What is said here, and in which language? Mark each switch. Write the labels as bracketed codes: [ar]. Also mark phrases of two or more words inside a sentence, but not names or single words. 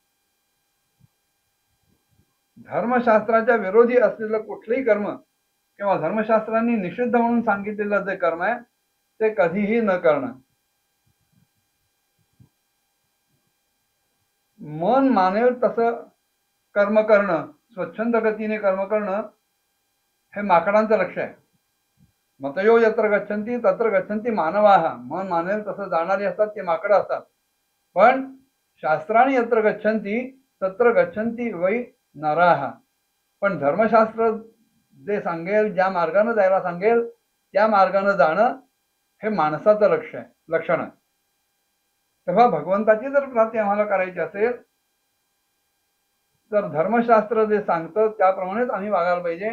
[mr] धर्मशास्त्राच्या विरोधी असलेलं कुठलंही कर्म किंवा धर्मशास्त्रांनी निषिद्ध म्हणून सांगितलेलं जे कर्म आहे ते कधीही न करणं. मन मानेल तसं कर्म करणं, स्वच्छंद गतीने कर्म करणं हे माकडांचं लक्ष आहे. [sa] मतयो यत्र गच्छन्ति तत्र गच्छन्ति मानवाः. [mr] मन मानेल तसं जाणारी असतात ते माकडं असतात. पण शास्त्राने [sa] यत्र गच्छन्ति तत्र गच्छन्ति वै नराः. [mr] पण धर्मशास्त्र जे सांगेल, ज्या मार्गाने जायला सांगेल त्या मार्गाने जाणं हे माणसाचं लक्षण आहे. तेव्हा भगवंताची जर प्राप्ती आम्हाला करायची असेल तर धर्मशास्त्र जे सांगतं त्याप्रमाणेच आम्ही वागायला पाहिजे.